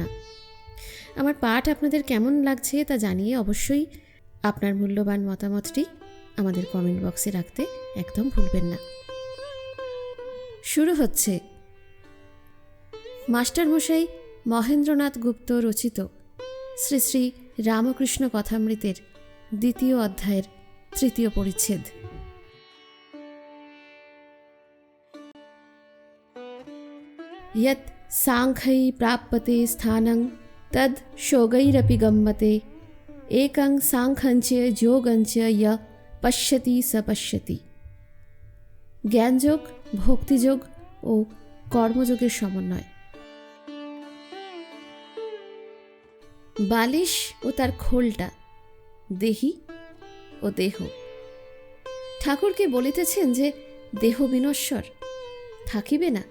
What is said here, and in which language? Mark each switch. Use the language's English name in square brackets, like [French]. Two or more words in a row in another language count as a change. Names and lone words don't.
[Bangla] আমার পাঠ আপনাদের কেমন লাগছে তা জানিয়ে অবশ্যই আপনার মূল্যবান মতামতটি আমাদের কমেন্ট বক্সে রাখতে একদম ভুলবেন না। শুরু হচ্ছে মাস্টারমশাই মহেন্দ্রনাথ গুপ্ত রচিত শ্রী শ্রী রামকৃষ্ণ কথামৃতের 2য় অধ্যায়ের 3য় পরিচ্ছেদ। [Sanskrit] यत् सांख्यै प्राप्यते स्थानं तद् शोगैरपि गम्यते एकं सांख्यञ्च যোগঞ্চ य পশ্যতি স পশ্যতি। [Bangla] জ্ঞানযোগ, ভক্তিযোগ ও কর্মযোগের সমন্বয়। বালিশ ও তার খোলটা, দেহি ও দেহ। ঠাকুরকে বলিতেছেন যে দেহ বিনশ্বর, থাকিবে না।